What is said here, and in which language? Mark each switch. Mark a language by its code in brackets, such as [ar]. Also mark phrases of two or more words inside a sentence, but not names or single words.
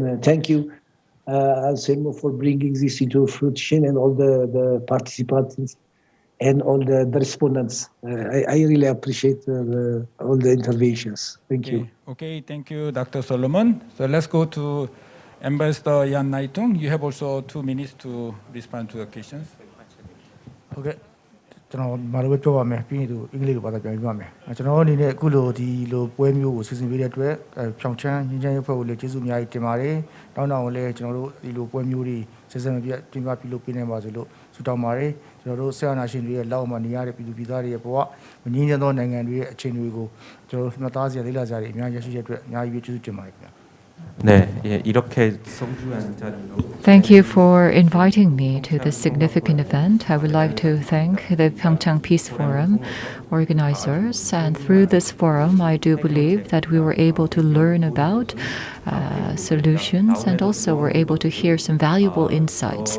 [en] And thank you, Anselmo, for bringing this into fruition, and all the participants and all the respondents. I really appreciate all the interventions. Thank you. Okay, thank you, Dr. Solomon. So let's go to Ambassador Yan Naitung. You have also 2 minutes to respond to the questions. Okay. [my] ကျွန်တော်မလိုပဲပြောပါမယ်ပြီးရင်သူအင်္ဂလိပ်လိုဘာသာပြန်ပြပါမယ်ကျွန်တော်အနေနဲ့အခုလိုဒီလိုပွဲမျိုးကိုစီစဉ်ပေးတဲ့အတွက်ဖြောင်ချမ်းငင်းချမ်းရေးဖွဲ့ကိုလည်းကျေးဇူးအများကြီးတင်ပါတယ်တောင်းတကိုလည်းကျွန်တော်တို့ဒီလိုပွဲမျိုးတွေဆက်ဆက်မပြတ်တင်ပြပြုလုပ်ပေးနိုင်ပါစေလို့ဆုတောင်းပါတယ်ကျွန်တော်တို့ဆရာနာရှင်တွေရဲ့လောက်မှာနေရတဲ့ပြည်သူပြည်သားတွေရဲ့ဘဝမငြင်းချမ်းသောနိုင်ငံတွေရဲ့အခြေအနေတွေကိုကျွန်တော်တို့မှတ်သားစရာလေ့လာစရာတွေအများကြီးရရှိတဲ့အတွက်အများကြီးကျေးဇူးတင်ပါတယ်ခင်ဗျာ [en] Thank you for inviting me to this significant event. I would like to thank the PyeongChang Peace Forum organizers, and through this forum I do believe that we were able to learn about solutions, and also were able to hear some valuable insights.